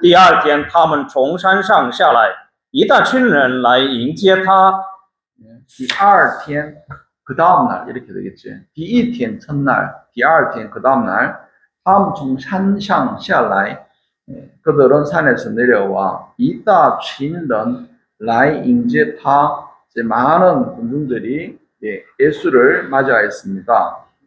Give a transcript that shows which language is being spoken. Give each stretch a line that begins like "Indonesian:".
Chinese: 第二天，他们从山上下来，一大群人来迎接他。第二天,
Korean: 그 다음 날 이렇게 되겠지.
Chinese: 第一天
Korean: 첫날,
Chinese: 第二天
Korean: 그 다음 날,
Chinese: 他们从山上下来,
Korean: 그들은 산에서 내려와
Chinese: 一大群人来迎接他.
Korean: 이제 많은 군중들이 예수를 맞이하였습니다.